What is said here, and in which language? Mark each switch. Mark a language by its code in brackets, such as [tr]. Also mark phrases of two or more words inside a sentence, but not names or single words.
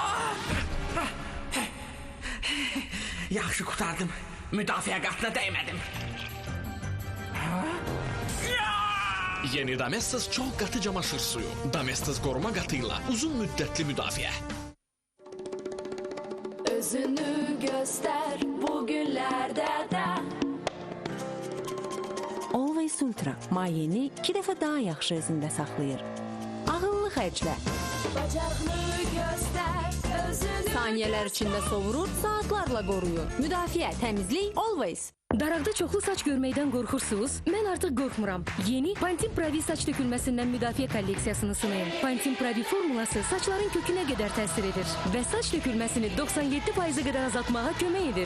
[az] Yaxşı qurtardım, müdafiə qatına dəymədim. Yeni Domestos çox qatı camaşır suyu. Domestos qoruma qatıyla uzun müddətli müdafiə. [tr] Özünü göster bugünlerde de. [az] Always Ultra mayeni 2 dəfə daha yaxşı özündə saxlayır. Ağıllı xərclə. [tr] Bacağını göster özünü. Saniyeler içinde savurur, saatlerle koruyor. [az] Müdafiə, təmizlik, always. Daraqda çoxlu saç görməkdən qorxursunuz? Mən artıq qorxmuram. Yeni Pantene Pravi saç dökülməsindən müdafiə kolleksiyasını sınayın. Pantene Pravi formulası saçların kökünə qədər təsir edir və saç dökülməsini 97%-ə qədər azaltmağa kömək edir.